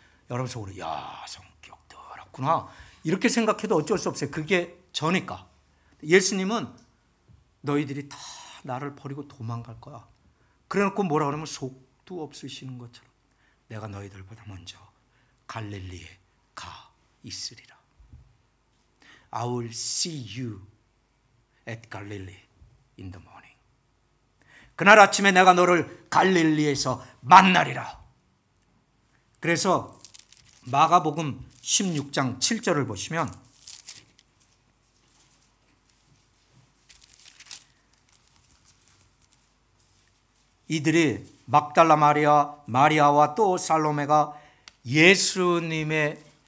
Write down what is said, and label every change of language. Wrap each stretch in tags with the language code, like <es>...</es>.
<ko>여러분 속으로 성격 더럽구나 이렇게 생각해도 어쩔 수 없어요. 그게 저니까. 예수님은 너희들이 다 나를 버리고 도망갈 거야. 그래놓고 뭐라 그러면 속도 없으시는 것처럼 내가 너희들보다 먼저 갈릴리에 가 있으리라.</ko> <en>I will see you at Galilee in the morning.</en> <ko>그날 아침에 내가 너를 갈릴리에서 만나리라. 그래서 마가복음 16장 7절을 보시면 이들이 막달라 마리아와 또 살로메가 예수님의</ko>